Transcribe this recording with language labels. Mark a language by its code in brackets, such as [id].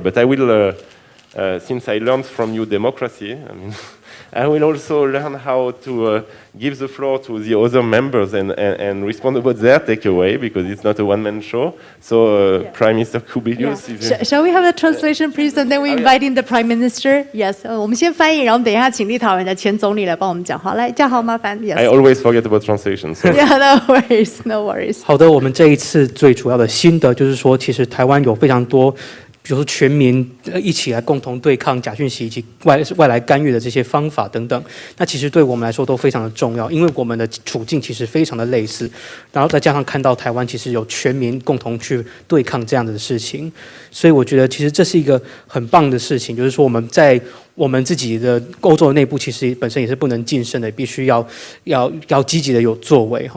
[en] But I will, since I learned from you democracy, I mean, I will also learn how to give the floor to the other members and respond about their takeaway, because it's not a one-man show. So, Prime Minister Kubilius, yeah. Shall we have the translation, please, and then we invite in the Prime Minister? Yes. [zh] 我们先翻译，然后等一下请立陶宛的前总理来帮我们讲话。来，嘉豪，麻烦。 [en] Yes. I always forget about translation. So. Yeah, no worries, no worries. [zh] 好的，我们这一次最主要的心得就是说，其实台湾有非常多。比如说全民一起来共同对抗假讯息以及外来干预的这些方法等等，那其实对我们来说都非常的重要，因为我们的处境其实非常的类似，然后再加上看到台湾其实有全民共同去对抗这样的事情，所以我觉得其实这是一个很棒的事情，就是说我们在我们自己的欧洲的内部其实本身也是不能晋升的，必须要积极的有作为。